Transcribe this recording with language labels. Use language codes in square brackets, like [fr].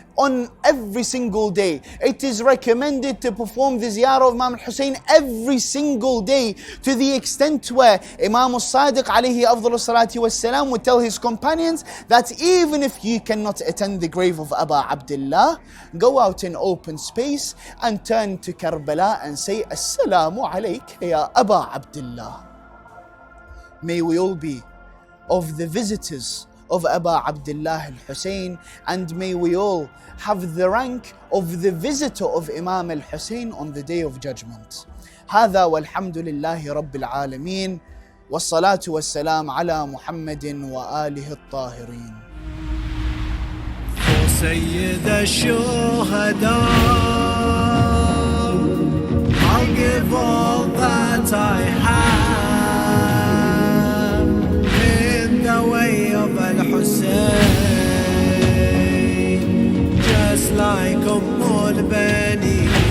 [en] On every single day. It is recommended to perform the ziyarah of Imam Hussein every single day, to the extent where Imam Sadiq alayhi afdhalu salatu wassalam would tell his companions that even if you cannot attend the grave of Abu Abdullah, go out in open space and turn to Karbala and say Assalamu alayka ya Abu Abdullah. May we all be of the visitors of Abu Abdullah al-Hussein, and may we all have the rank of the visitor of Imam al-Hussein on the day of judgment. [ar] هذا والحمد لله رب العالمين والصلاة والسلام على محمد وآله الطاهرين. سيد الشهداء, [en] I'll give all that I have in the way of al-Husayn, just like al-Bani.